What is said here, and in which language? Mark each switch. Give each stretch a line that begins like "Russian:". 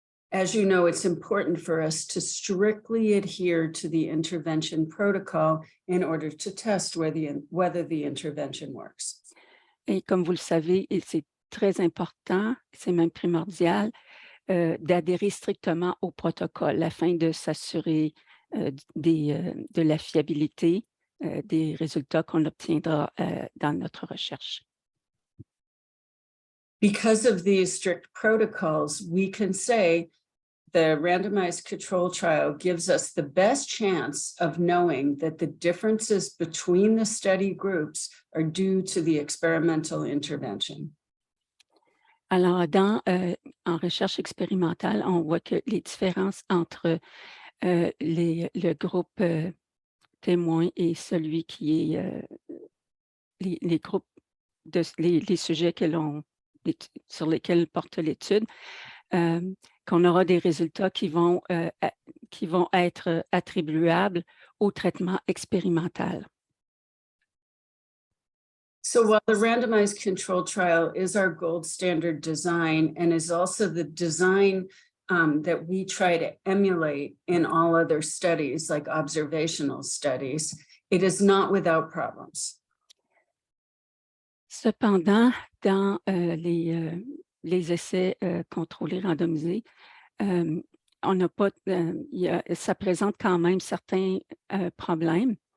English: As you know, it's important for us to strictly adhere to the intervention protocol in order to test whether the intervention works.
French: Et comme vous le savez, c'est très important, c'est même primordial, d'adhérer strictement au protocole afin de s'assurer de la fiabilité des résultats qu'on obtiendra dans notre recherche.
English: Because of these strict protocols, we can say the randomized control trial gives us the best chance of knowing that the differences between the study groups are due to the experimental intervention.
French: Alors, en recherche expérimentale, on voit que les différences entre le groupe témoin et celui qui est les groupes, les sujets sur lesquels porte l'étude, qu'on aura des résultats qui vont être attribuables au traitement expérimental.
English: So while the randomized control trial is our gold standard design and is also the design that we try to emulate in all other studies, like observational studies, it is not without problems.
French: Cependant, dans les essais contrôlés randomisés, on n'a pas, ça présente quand même certains problèmes.